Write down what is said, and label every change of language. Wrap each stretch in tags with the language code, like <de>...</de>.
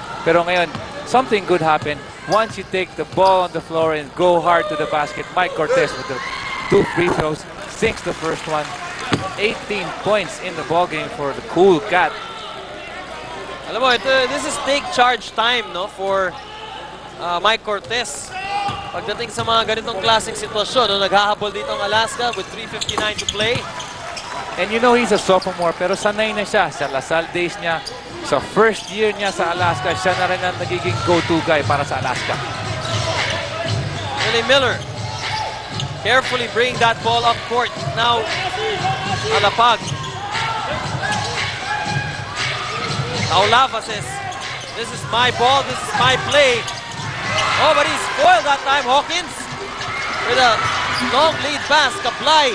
<en>Pero ngayon, something could happen once you take the ball on the floor and go hard to the basket. Mike Cortez with the 2 free throws, sinks the first one. 18 points in the ball game for the Cool Cat.</en> <tl>Alam mo,</tl> <en>this is take charge time, no, for Mike Cortez.</en> <tl>Pagdating sa mga ganitong klaseng sitwasyon, no, naghahabol dito ang Alaska with 3:59 to play.</tl> <en>And you know he's a sophomore,</en> <tl>pero sanay na siya sa LaSalle days niya. Sa first year niya sa Alaska, siya na rin ang nagiging go-to guy para sa Alaska.</tl> <en>Willie Miller carefully bring that ball up court. Now, Alapag. Taulava says, this is my ball, this is my play. Oh, but he's spoiled that time, Hawkins. With a long lead pass, Kablay.</en>